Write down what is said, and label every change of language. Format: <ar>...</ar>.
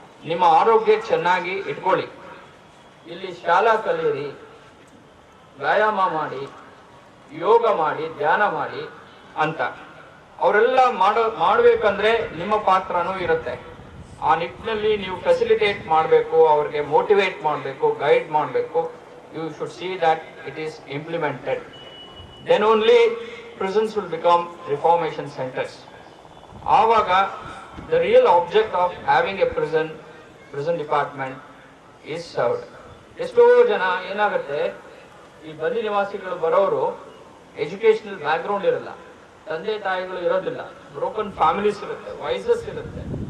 <kn>ನಿಮ್ಮ ಆರೋಗ್ಯ ಚೆನ್ನಾಗಿ ಇಟ್ಕೊಳ್ಳಿ. ಇಲ್ಲಿ ಶಾಲಾ ಕಲೀರಿ, ವ್ಯಾಯಾಮ ಮಾಡಿ, ಯೋಗ ಮಾಡಿ, ಧ್ಯಾನ ಮಾಡಿ ಅಂತ. ಅವರೆಲ್ಲ ಮಾಡಬೇಕಂದ್ರೆ ನಿಮ್ಮ ಪಾತ್ರನೂ ಇರುತ್ತೆ. ಆ ನಿಟ್ಟಿನಲ್ಲಿ ನೀವು ಫೆಸಿಲಿಟೇಟ್ ಮಾಡಬೇಕು, ಅವ್ರಿಗೆ ಮೋಟಿವೇಟ್ ಮಾಡಬೇಕು, ಗೈಡ್ ಮಾಡಬೇಕು.</kn> <en>You should see that it is implemented. Then only prisons will become reformation centers.</en> <kn>ಆವಾಗ</kn> <en>the real object of having a prison department is served.</en> <kn>ಎಷ್ಟೋ ಜನ ಏನಾಗುತ್ತೆ, ಈ ಬಲಿ ನಿವಾಸಿಗಳು ಬರೋರು ಎಜುಕೇಶನಲ್ ಬ್ಯಾಕ್ಗ್ರೌಂಡ್ ಇರಲ್ಲ, ತಂದೆ ತಾಯಿಗಳು ಇರೋದಿಲ್ಲ, ಬ್ರೋಕನ್ ಫ್ಯಾಮಿಲೀಸ್ ಇರುತ್ತೆ, ವೈಸಸ್ ಇರುತ್ತೆ.</kn>